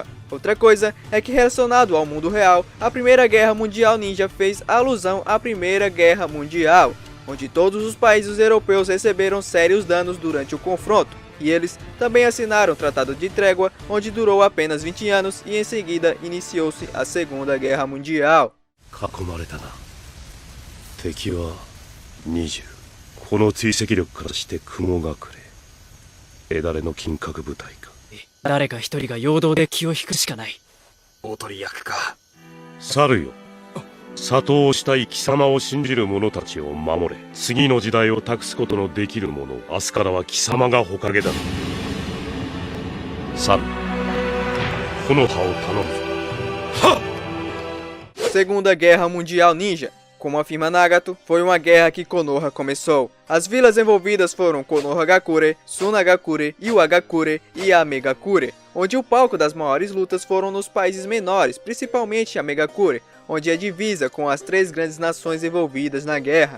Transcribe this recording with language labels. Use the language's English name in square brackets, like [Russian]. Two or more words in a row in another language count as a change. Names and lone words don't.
[Portuguese] Outra coisa é que, relacionado ao mundo real, a Primeira Guerra Mundial Ninja fez alusão à Primeira Guerra Mundial, onde todos os países europeus receberam sérios danos durante o confronto. E eles também assinaram o Tratado de Trégua, onde durou apenas 20 anos e em seguida iniciou-se a Segunda Guerra Mundial. [Japanese] 囲まれたな。敵は20。この追跡力からして雲隠れ。枝れの金閣部隊か。誰か一人が陽動で気を引くしかない。おとり役か。猿よ。里をしたい貴様を信じる者たちを守れ。次の時代を託すことのできる者、明日からは貴様が火影だ。猿、木の葉を頼むぞ。はっ！ [Portuguese] Segunda Guerra Mundial Ninja. Como afirma Nagato, foi uma guerra que Konoha começou. As vilas envolvidas foram Konohagakure, Sunagakure, Iwagakure e Amegakure, onde o palco das maiores lutas foram nos países menores, principalmente Amegakure, onde é divisa com as 3 grandes nações envolvidas na guerra.